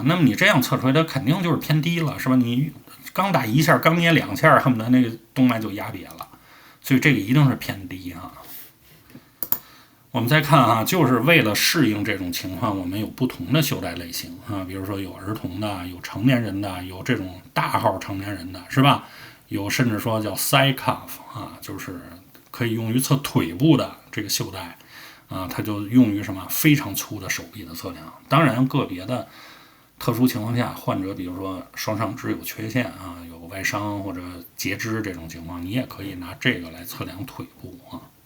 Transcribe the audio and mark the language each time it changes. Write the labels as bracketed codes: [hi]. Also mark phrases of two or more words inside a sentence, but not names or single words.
[zh] 那麼你這樣測出來，它肯定就是偏低了，是吧？你剛打一下，剛捏2下，恨不得那個動脈就壓瘪了，所以這個一定是偏低啊。我们再看啊，就是為了適應這種情況，我們有不同的袖帶類型啊，比如說有兒童的，有成年人的，有這種大號成年人的，是吧？有甚至說叫 [en] thigh cuff [zh] 啊，就是可以用於測腿部的這個袖帶啊，它就用於什麼非常粗的手臂的測量。當然，個別的特殊情況下，患者比如說雙上肢有缺陷啊，有外傷或者截肢這種情況，你也可以拿這個來測量腿部啊。